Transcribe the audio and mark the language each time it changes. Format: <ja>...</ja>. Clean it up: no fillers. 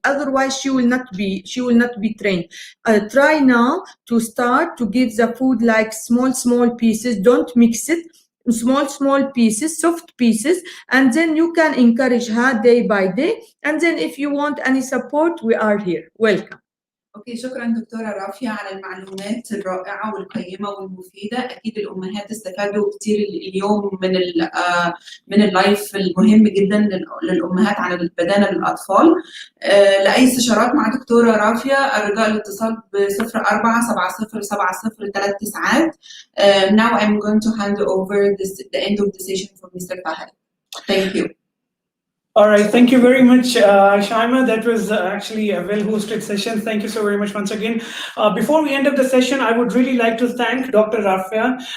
<en>Otherwise, she will not be trained. Try now to start to give the food like small pieces. Don't mix it. Small pieces, soft pieces, and then you can encourage her day by day. And then if you want any support, we are here. Welcome.</en> <ar>اوكي، شكرا دكتوره رافية على المعلومات الرائعه والقيمه والمفيده. اكيد الامهات استفادوا كتير اليوم من اللايف المهم جدا للامهات عن البدانه للاطفال. لاي استشارات مع دكتوره رافية الرجاء الاتصال ب 04 70 70 39.</ar> <en>Now I'm going to hand over the end of the session for Mr. Fahad. Thank you. All right, thank you very much, Shaima. That was actually a well-hosted session. Thank you so very much once again. Before we end up the session, I would really like to thank Dr. Rafia.</en>